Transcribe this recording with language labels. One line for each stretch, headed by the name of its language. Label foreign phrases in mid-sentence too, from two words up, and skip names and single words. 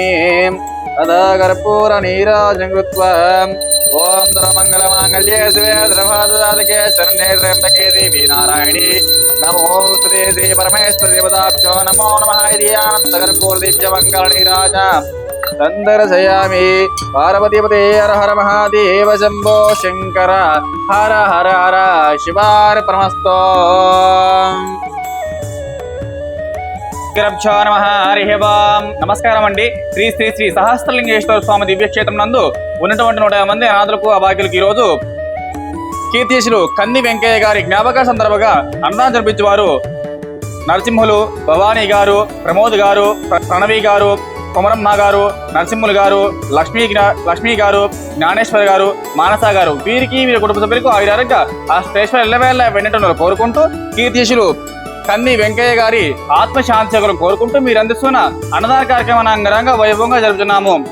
Sanskrit: तदा कर्पूरनीराजनं कृत्वा ओम सर्वमङ्गलमाङ्गल्ये शिवे सर्वार्थसाधके शरण्ये त्र्यम्बके देवी नारायणी नमोस्तुते। श्री परमेश्वरदेवताभ्यो नमो नमः इति आनन्दकर्पूरदिव्यमङ्गलनीराजनं दर्शयामि। पार्वतीपते हर हर महादेव शंभो शंकर हर हर हर शिवार्पणमस्तु। गुरुभ्यो नमः. हरिः ओम्.
Telugu: నమస్కారం అండి. శ్రీ శ్రీ శ్రీ సహస్రలింగేశ్వర స్వామి దివ్యక్షేత్రం నందు ఉన్నటువంటి 150 మంది అనాథులకు అభాగ్యులకు ఈరోజు కీర్తిశులు కంది వెంకయ్య గారి జ్ఞాపక సందర్భంగా అన్నదానం జరిపించేవారు నరసింహులు, భవానీ గారు, ప్రమోద్ గారు, ప్రణవి గారు, కొమరమ్మ గారు, నరసింహులు గారు, లక్ష్మీ గారు, జ్ఞానేశ్వర్ గారు, మానస గారు, వీరికి వీరి కుటుంబ సభ్యులకు ఆయురారోగ్య ఆ శ్రేష్ఠ ఎల్లవేళ వెన్నటంలో కోరుకుంటూ కీర్తిశులు కంది వెంకయ్య గారి ఆత్మశాంతి కోరుకుంటూ మీరు అందిస్తున్న అన్నదాన కార్యక్రమాన్ని అంగరంగ వైభవంగా జరుపుతున్నాము.